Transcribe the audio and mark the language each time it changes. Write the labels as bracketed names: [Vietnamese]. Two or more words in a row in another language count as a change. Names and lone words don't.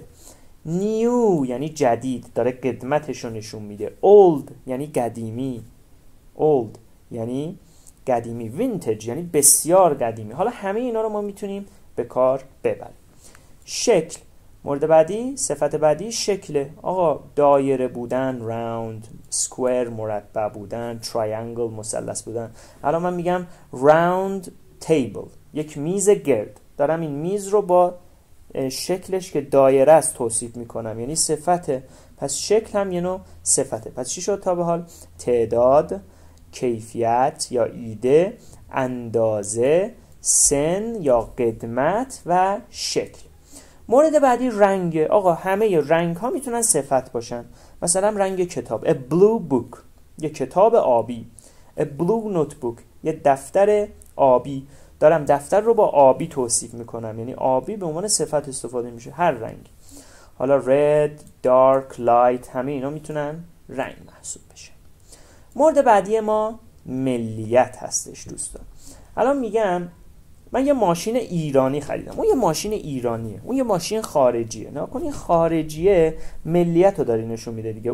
[Persian] new یعنی جدید، داره قدمتش رو نشون میده. old یعنی قدیمی، old یعنی قدیمی. vintage یعنی بسیار قدیمی. حالا همه اینا رو ما میتونیم به کار ببریم. شکل، مورد بعدی، صفت بعدی شکله. آقا دایره بودن، round، square مربع بودن، triangle مثلث بودن. الان من میگم [English] round table، [Persian] یک میز گرد. دارم این میز رو با شکلش که دایره است توصیف میکنم، یعنی صفته. پس شکل هم یه نوع صفته. پس چی شد تا به حال؟ تعداد، کیفیت یا ایده، اندازه، سن یا قدمت و شکل. مورد بعدی رنگ. آقا همه رنگ ها میتونن صفت باشن. مثلا رنگ کتاب، [English] a blue book، [Persian] یه کتاب آبی. [English] a blue notebook، [Persian] یه دفتر آبی. دارم دفتر رو با آبی توصیف میکنم، یعنی آبی به عنوان صفت استفاده میشه، هر رنگ. حالا red، dark، light، همه اینا میتونن رنگ محسوب بشه. مورد بعدی ما ملیت هستش دوستان. الان میگم من یه ماشین ایرانی خریدم، اون یه ماشین ایرانیه، اون یه ماشین خارجیه. نه کن این خارجیه ملیت رو داری نشون میده دیگه.